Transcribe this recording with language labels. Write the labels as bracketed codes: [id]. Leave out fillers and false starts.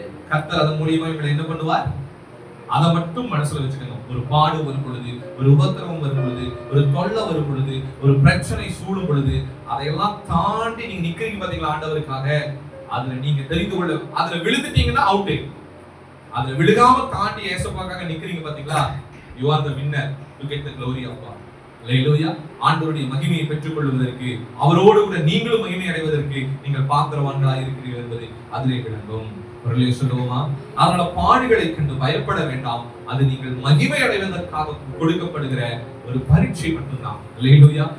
[ta] கர்த்தர் அதன் மூலியமாய் உங்களை என்ன பண்ணுவார்? அதை மட்டும் மனசுல வச்சுக்கணும். ஒரு பாடு வரும் பொழுது, ஒரு உபத்திரவம் வரும் பொழுது, ஒரு தொல்லை வரும் பொழுது, ஒரு பிரச்சனை சூழும் பொழுது, அதையெல்லாம் தாண்டி நீங்க நிக்கிறீங்க பாத்தீங்களா ஆண்டவருக்காக, அதுல நீங்க தெரிந்து கொள்ள, அதுல விழுந்துட்டீங்கன்னா அவுட். அதுல விழுகாம தாண்டி ஏசப்பாக்காக நிக்கிறீங்க பாத்தீங்களா, [en] you are the winner, you get the glory of God. [ta] அல்லேலூயா. ஆண்டவருடைய மகிமையை பெற்றுக் கொள்வதற்கு, அவரோடு கூட நீங்களும் மகிமை அடைவதற்கு நீங்கள் பாத்திரவான்களாக இருக்கிறீர்கள் என்பதை அதிலே விளங்கும். சொல்லுவோமா? அதனால பாடுகளை கண்டு பயப்பட வேண்டாம். அது நீங்கள் மகிமை அடைவதற்காக கொடுக்கப்படுகிற ஒரு பரீட்சை மட்டும்தான். அல்லேலூயா.